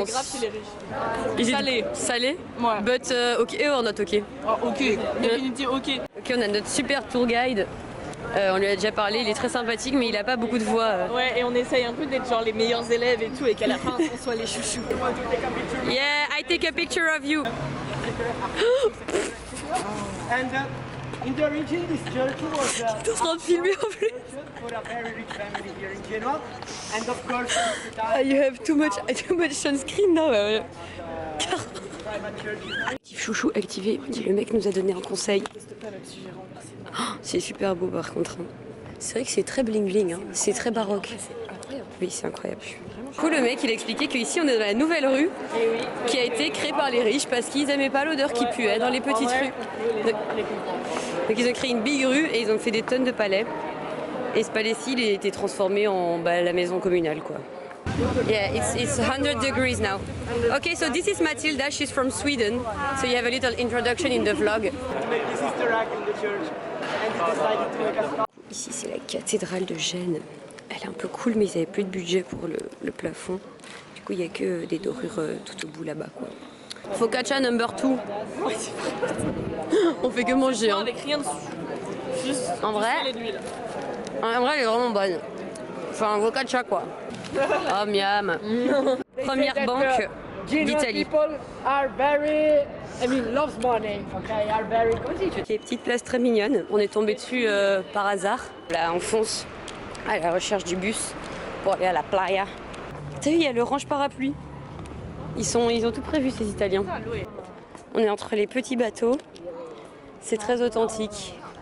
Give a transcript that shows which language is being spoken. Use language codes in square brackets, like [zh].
[fr] On est grave chez les riches. Salé. Salé? Ouais. [en] But ok or not ok? [fr] Oh, ok, définitivement ok. Ok, on a notre [en] super tour guide. [fr] On lui a déjà parlé, il est très sympathique mais il a pas beaucoup de voix. Ouais, et on essaye un peu d'être genre les meilleurs élèves et tout et qu'à la fin on soit les chouchous. [en] Yeah, I take a picture of you. And in the origin, this church was [fr] T'es en train de filmer en plus. [en] for a very rich family here in Genoa. And of course, You have too much on screen now. private church. [fr] Actif chouchou activé. Le mec nous a donné un conseil. Oh, c'est super beau par contre. C'est vrai que c'est très bling bling. Hein. C'est très baroque. Oui, c'est incroyable. Du coup, le mec il a expliqué qu'ici on est dans la nouvelle rue qui a été créée par les riches parce qu'ils aimaient pas l'odeur qui puait dans les petites rues. Donc ils ont créé une big rue et ils ont fait des tonnes de palais. Et ce palais-ci il a été transformé en la maison communale quoi. [en] Yeah, it's 100 degrees now. Okay, so this is Matilda, she's from Sweden. So you have a little introduction in the vlog. To make this Easter egg in the church. And he decided to make a... [fr] Ici c'est la cathédrale de Gênes. Elle est un peu cool mais ils n'avaient plus de budget pour le plafond. Du coup il n'y a que des dorures tout au bout là-bas quoi. [en] Focaccia number 2. [fr] On fait que manger hein. Avec rien dessus. Juste En vrai, elle est vraiment bonne. Enfin un focaccia quoi. Oh miam. Première banque d'Italie. [en] People are very, loves money, okay, are very good. [fr] Des petites places très mignonnes. On est tombé dessus par hasard. Là on fonce à la recherche du bus pour aller à la playa. T'as vu, il y a le range parapluie. Ils ont tout prévu ces Italiens. On est entre les petits bateaux. C'est très authentique.